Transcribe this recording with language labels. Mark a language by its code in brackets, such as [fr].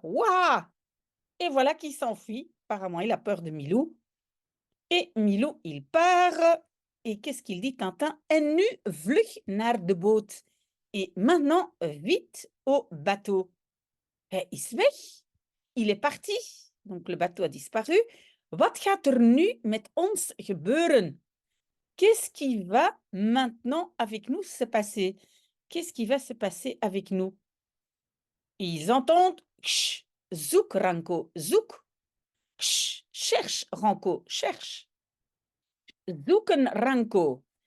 [fr] Ouah. Et voilà qu'il s'enfuit. Apparemment, il a peur de Milou. Et Milou, il part. Et qu'est-ce qu'il dit, Tintin? [nl] En nu vlug naar de boot. [fr] Et maintenant, vite au bateau. [nl] Hij is weg. [fr] Il est parti. Donc, le bateau a disparu. [nl] Wat gaat er nu met ons gebeuren? [fr] Qu'est-ce qui va maintenant avec nous se passer? Qu'est-ce qui va se passer avec nous? Ils entendent Ksh, [nl] zoek Ranko, zoek. [fr] Ksh, cherche Ranko, cherche. [nl] Zoeken Ranko.